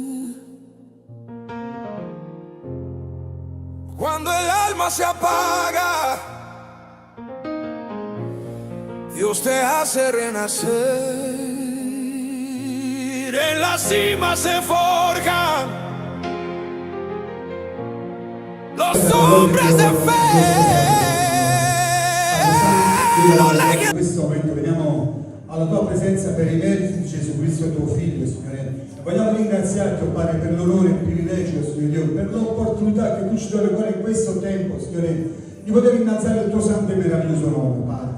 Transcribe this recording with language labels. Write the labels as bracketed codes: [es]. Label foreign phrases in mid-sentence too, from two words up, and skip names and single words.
[es] Cuando el alma se apaga, Dios te hace renacer. En la cima se forjan los hombres de fe. [it] In questo momento veniamo alla tua presenza per i meriti di Gesù Cristo tuo Figlio, Signore. Vogliamo ringraziarti, oh Padre, per l'onore e il privilegio, Signore Dio, per l'opportunità che tu ci dai ancora in questo tempo, Signore, di poter innalzare il tuo santo e meraviglioso nome, Padre.